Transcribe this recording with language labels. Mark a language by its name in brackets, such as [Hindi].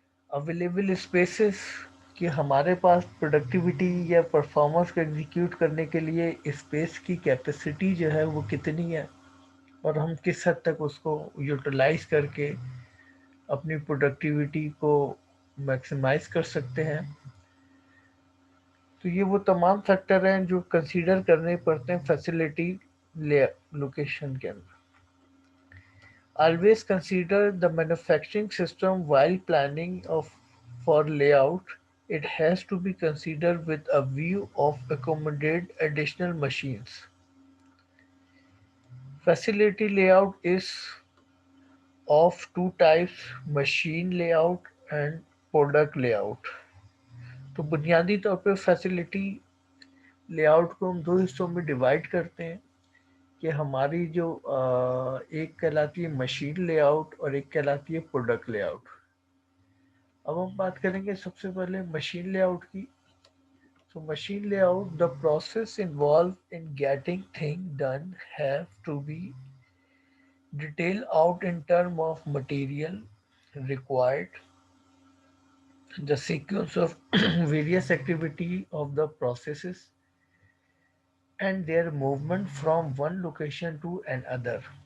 [Hindi] Available spaces, कि हमारे पास productivity या परफॉर्मेंस को एग्जीक्यूट करने के लिए स्पेस की कैपेसिटी जो है वो कितनी है, और हम किस हद तक उसको यूटिलाइज करके अपनी प्रोडक्टिविटी को मैक्सिमाइज कर सकते हैं। तो ये वो तमाम फैक्टर हैं जो कंसीडर करने पड़ते हैं फैसिलिटी लोकेशन के अंदर। [English] Always consider the manufacturing system while planning of for layout. It has to be considered with a view of accommodate additional machines. Facility layout is of two types, machine layout and product layout. [Hindi] तो बुनियादी तौर पे facility layout को हम दो हिस्सों में divide करते हैं, कि हमारी जो एक कहलाती है मशीन लेआउट और एक कहलाती है प्रोडक्ट लेआउट। अब हम बात करेंगे सबसे पहले मशीन लेआउट की। [English] So machine layout, the process involved in getting things done have to be detailed out in terms of material required, the sequence of various activity of the processes, and their movement from one location to another.